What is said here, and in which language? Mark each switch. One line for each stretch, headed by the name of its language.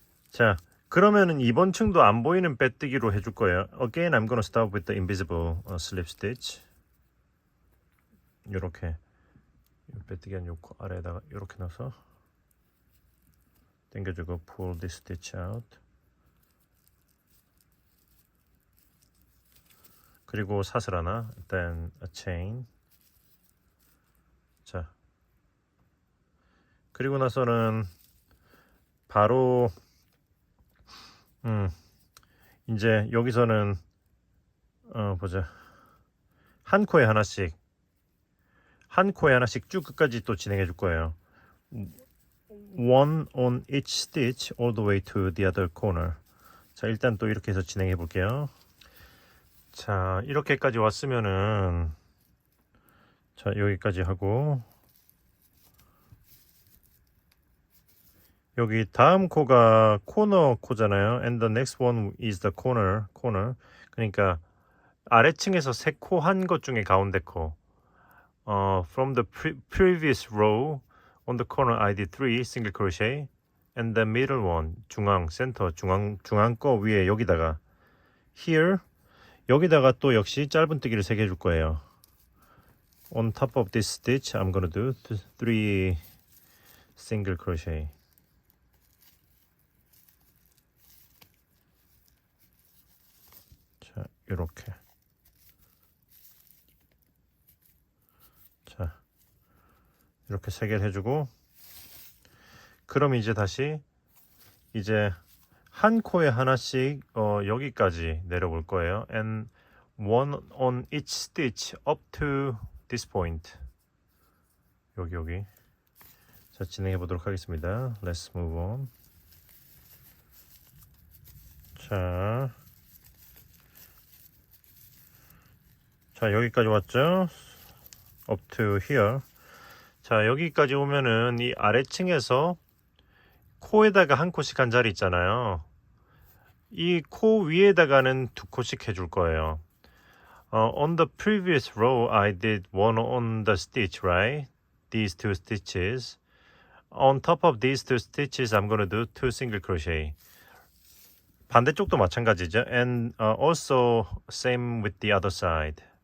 Korean: 자, 그러면은 이번 층도 안 보이는 빼뜨기로 해줄 거예요.
English: Again, I'm gonna start with the invisible slip stitch.
Korean: 이렇게 빼뜨기 한 요 아래에다가 이렇게 넣어서 당겨주고
English: pull this stitch out.
Korean: 그리고 사슬 하나,
English: then a chain.
Korean: 자, 그리고 나서는 바로 이제 여기서는 보자. 한 코에 하나씩 쭉 끝까지 또 진행해 줄 거예요.
English: One on each stitch all the way to the other corner.
Korean: 자, 일단 또 이렇게 해서 진행해 볼게요. 자, 이렇게까지 왔으면은 자, 여기까지 하고 여기 다음 코가 코너 코잖아요.
English: And the next one is the corner.
Korean: 그러니까 아래층에서 3코 한 것 중에 가운데 코.
English: From the previous row on the corner I did 3 single crochet and the middle one
Korean: 센터 중앙 거 위에 여기다가
English: here
Korean: 여기다가 또 역시 짧은뜨기를 3개 해줄 거예요.
English: On top of this stitch I'm gonna do 3 single crochet.
Korean: 자, 이렇게. 자, 이렇게 3개를 해주고 그럼 이제 다시 이제 한 코에 하나씩 여기까지 내려볼 거예요.
English: And one on each stitch up to this point.
Korean: 여기. 자, 진행해 보도록 하겠습니다.
English: Let's move on.
Korean: 자, 여기까지 왔죠?
English: Up to here.
Korean: 자, 여기까지 오면은 이 아래층에서 코에다가 한 코씩 한 자리 있잖아요. 이 코 위에다가는 두 코씩 해줄 거예요.
English: On the previous row, I did one on the stitch, right? These two stitches. On top of these two stitches, I'm going to do two single crochet.
Korean: 반대쪽도 마찬가지죠.
English: And also same with the other side.